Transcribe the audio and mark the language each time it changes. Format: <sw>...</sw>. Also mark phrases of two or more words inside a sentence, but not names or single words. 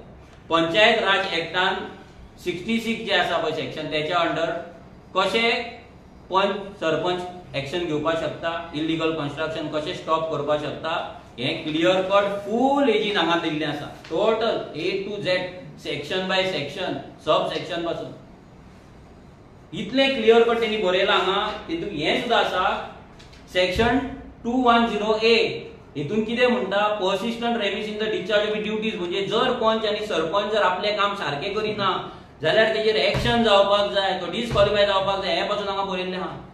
<kok>पंचायत राज एक्टान 66 जे आसा पळय सेक्शन, त्याच्या अंडर कशे पंच सरपंच एक्शन घेवपाक शकता,</kok> <en>illegal construction</en> <kok>कशें स्टॉप करपाक शकता, हे</kok> <en>clear cut</en> <kok>फूल एजीन हांगा दिल्लें आसा.</kok> <en>टोटल A to Z, section by section, sub section</en> <kok>पासून इतले</kok> <en>clear cut</en> <kok>तेणी बरयला हांगा. तितून हे सुद्धा आसा सेक्शन 210A. हितून कितें म्हणटा,</kok> <en>persistent remiss in the discharge of duties.</en> <kok>म्हणजे जर पंच आनी सरपंच जर आपले काम सारखे करिना जाल्यार तेजेर एक्शन जावपाक जाय, तो डिस्क्वॉलिफाय जावपाक जाय. हे पासून हांगा बरयल्लें आहा.</kok>